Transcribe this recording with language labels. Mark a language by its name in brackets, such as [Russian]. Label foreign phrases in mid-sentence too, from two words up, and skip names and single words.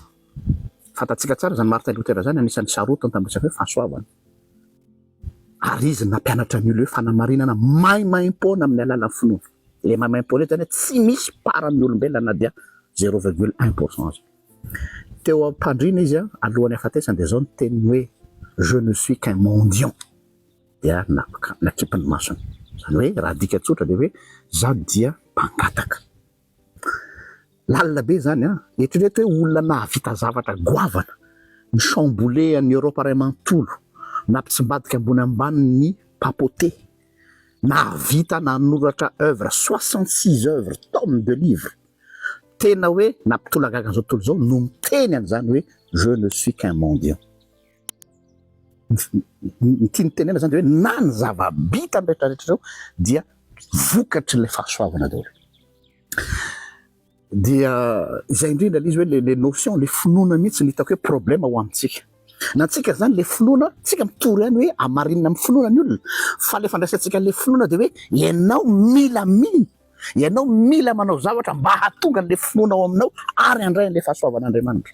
[Malagasy] Fantatsika tsara zany Martin Luther zany anisan'ny sarotiny tamin'ny resaka hoe fahasoavana. Ary izy nampianatra ny olona hoe fanamarinana maimaimpona amin'ny alalan'ny finoana. Le maimaimpona zany tsy misy paran'ny olombelona na dia 0,1% azy. Teo am-pandriana izy alohan'ny hafatesany dia zao ny teniny hoe [French] je ne suis qu'un mendiant. [Malagasy] Dia nakipany masony. Zany hoe raha dika tsotra dia hoe zaho dia mpangataka. Lalina be zany eritrereto hoe olona nahavita zavatra goavana, ny chamboulé an'ny Europe ray manontolo, nampitsimbadika ambony ambany ny papauté, nahavita nanoratra œuvre 66 œuvres, [French] tomes de livres. [Malagasy] Tena hoe nampitolagaga an'izao tontolo zao no miteny an'izany hoe [French] je ne suis qu'un mendiant. [Malagasy] Ny tiany tenena zany dia hoe na ny zava-bitany rehetrarehetra zao dia vokatry le fahasoavana daholo. Dia izay indrindra izy hoe le notion, le finoana mihitsy ny hitako hoe problème ho amintsika. Na antsika zany le finoana, tsika mitory ihany hoe amarinina amin'ny finoana ny olona, fa le fandraisantsika le finoana dia hoe ianao mila mino, ianao mila manao zavatra mba hahatonga le finoana ao aminao ary handray an'le fahasoavan'Andriamanitra.